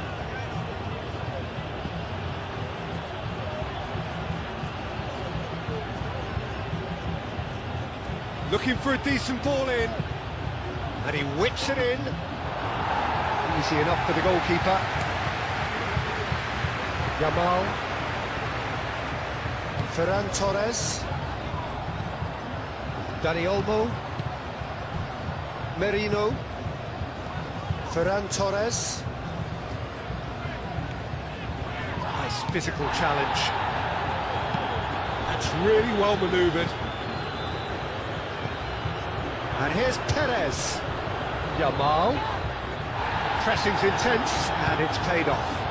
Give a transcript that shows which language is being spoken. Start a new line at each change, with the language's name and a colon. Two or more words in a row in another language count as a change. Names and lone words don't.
English: Looking for a decent ball in, and he whips it in. Easy enough for the goalkeeper. Yamal. Ferran Torres. Dani Olmo. Merino. Ferran Torres. Nice physical challenge. That's really well manoeuvred. And here's Perez. Yamal. Pressing's intense, and it's paid off.